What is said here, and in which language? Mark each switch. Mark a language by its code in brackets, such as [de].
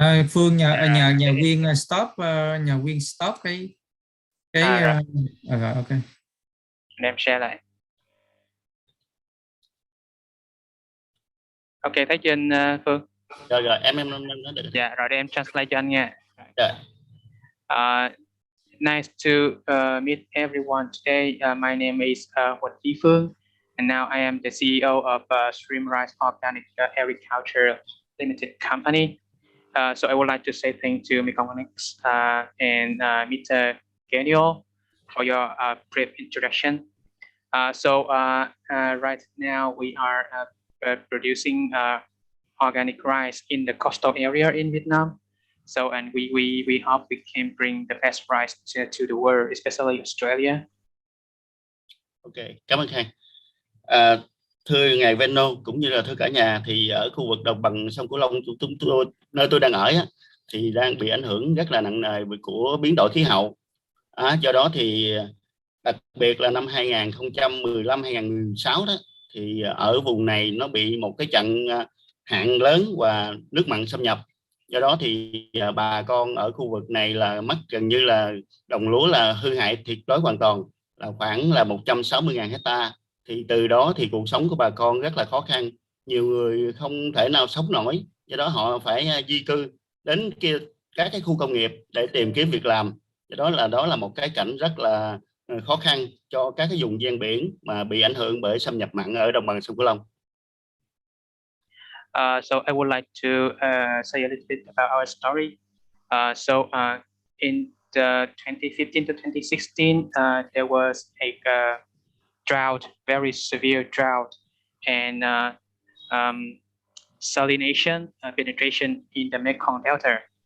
[vi] Phương nhà Quyên stop nhà Quyên stop cái rồi. ok. Em share lại. Ok, thấy trên Phương. Rồi em nói được. Dạ, rồi để em translate cho anh nha. Rồi. [en] Nice to meet everyone today. My name is Huỳnh Chí Phương, and now I am the CEO of Streamrise Organic Agriculture Limited Company. So I would like to say thank to Mekong Organics and Mr. Daniel for your brief introduction. So right now we are producing organic rice in the coastal area in Vietnam. So, and we hope we can bring the best rice to the world, especially Australia. [vi] Ok, cảm ơn Khang. Thưa ngài Veno cũng như là thưa cả nhà, thì ở khu vực đồng bằng sông Cửu Long nơi tôi đang ở thì đang bị ảnh hưởng rất là nặng nề của biến đổi khí hậu. Do đó thì đặc biệt là năm 2015-2016 đó, thì ở vùng này nó bị một cái trận hạn lớn và nước mặn xâm nhập. Do đó thì bà con ở khu vực này là mất gần như là đồng lúa là hư hại tuyệt đối hoàn toàn, là khoảng là 160.000 hecta. Thì từ đó thì cuộc sống của bà con rất là khó khăn, nhiều người không thể nào sống nổi, do đó họ phải di cư đến các cái khu công nghiệp để tìm kiếm việc làm. Do đó là một cái cảnh rất là khó khăn cho các cái vùng ven biển mà bị ảnh hưởng bởi xâm nhập mặn ở đồng bằng sông Cửu Long. [en] So I would like to say a little bit about our story. In the 2015 to 2016, there was a drought, very severe drought, and salination penetration in the Mekong Delta,